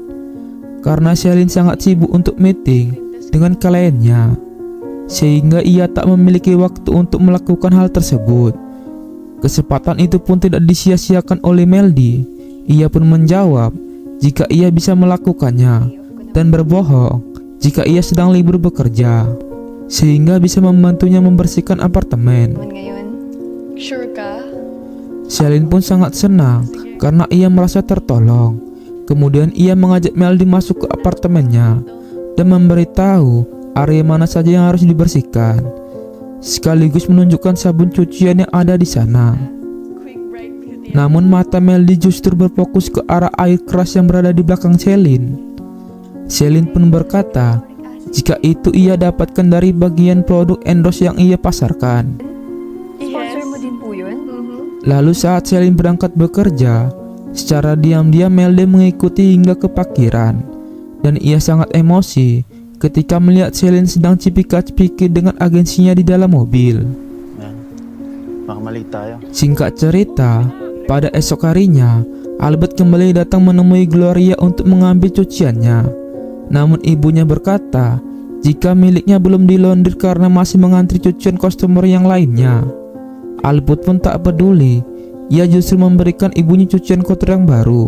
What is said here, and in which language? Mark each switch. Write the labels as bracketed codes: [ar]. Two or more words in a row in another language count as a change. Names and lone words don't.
[id] Karena Celine sangat sibuk untuk meeting dengan kliennya, sehingga ia tak memiliki waktu untuk melakukan hal tersebut. Kesempatan itu pun tidak disia-siakan oleh Melody. Ia pun menjawab jika ia bisa melakukannya dan berbohong jika ia sedang libur bekerja, sehingga bisa membantunya membersihkan apartemen. [tl] Ngayon, sure ka? [id] Celine pun sangat senang karena ia merasa tertolong. Kemudian ia mengajak Melody masuk ke apartemennya dan memberitahu area mana saja yang harus dibersihkan, sekaligus menunjukkan sabun cucian yang ada di sana. Namun mata Melody justru berfokus ke arah air keras yang berada di belakang Celine. Celine pun berkata jika itu ia dapatkan dari bagian produk endorse yang ia pasarkan. [tl] Sponsor mo din po yun? [id] Lalu saat Celine berangkat bekerja, secara diam-diam Melody mengikuti hingga ke parkiran, dan ia sangat emosi ketika melihat Celine sedang cipika-cipiki dengan agensinya di dalam mobil. [tl] Baka mali tayo. [id] Singkat cerita, pada esok harinya, Albert kembali datang menemui Gloria untuk mengambil cuciannya. Namun ibunya berkata jika miliknya belum dilondir karena masih mengantri cucian customer yang lainnya. Albert pun tak peduli, ia justru memberikan ibunya cucian kotor yang baru.